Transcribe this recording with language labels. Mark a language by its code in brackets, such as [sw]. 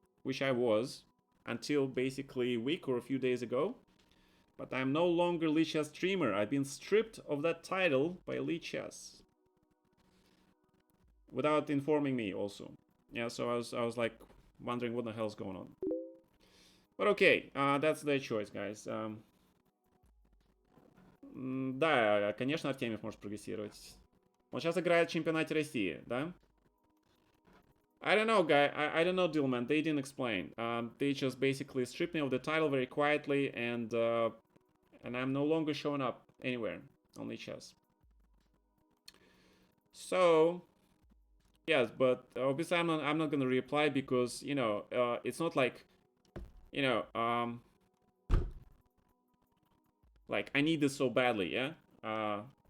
[en] which I was until basically a week or a few days ago. But I'm no longer Lichess streamer. I've been stripped of that title by Lichess without informing me also. Yeah, so I was like wondering what the hell's going on. But okay, that's their choice, guys. [ru] Да, конечно, Артемьев может прогрессировать. Он сейчас играет в чемпионате России, да? [en] I don't know, guy. I don't know, Dillman. They didn't explain. They just basically stripped me of the title very quietly, and I'm no longer showing up anywhere on Lichess. So, yes, but obviously I'm not gonna reply because you know it's not like you know like I need this so badly, yeah.